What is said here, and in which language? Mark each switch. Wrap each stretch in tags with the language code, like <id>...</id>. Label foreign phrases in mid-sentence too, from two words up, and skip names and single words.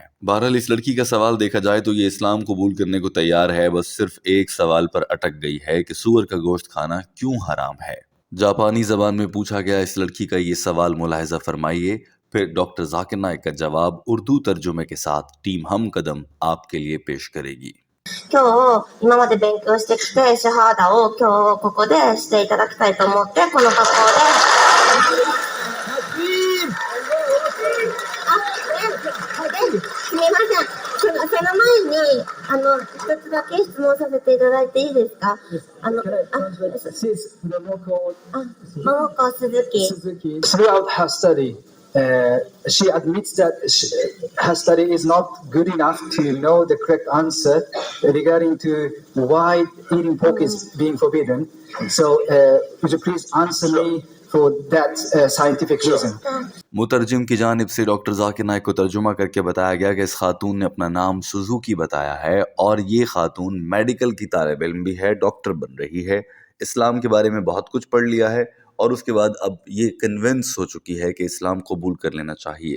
<hi>बहरहाल इस लड़की का सवाल देखा जाए तो ये इस्लाम कबूल करने को तैयार है, बस सिर्फ एक सवाल पर अटक गई है कि सूअर का गोश्त खाना क्यों हराम है। जापानी जबान में पूछा गया इस लड़की का ये सवाल मुलाहिजा फरमाइए, फिर डॉक्टर जाकिर नाइक का जवाब उर्दू तर्जुमे के साथ टीम हम कदम आपके लिए पेश करेगी।</hi> <ja>今日今まで勉強してきてシャハーダを今日ここでしていただきたいと思ってこの学校ですみません。その前に一つだけ質問させていただいていいですか。桃子鈴木。</ja> <en>Throughout her study, she admits that her study is not good enough to know the correct answer regarding to why eating pork is being forbidden. So, would you please answer me for that scientific reason?</en> <hi>मुतरजिम की जानिब से डॉक्टर जाकिर नाइक को तर्जुमा करके बताया गया कि इस खातून ने अपना नाम सुजुकी बताया है और ये खातून मेडिकल की तालिब इल्म भी है, डॉक्टर बन रही है, इस्लाम के बारे में बहुत कुछ पढ़ लिया है और उसके बाद अब ये कन्विंस हो चुकी है कि इस्लाम कबूल कर लेना चाहिए।</hi>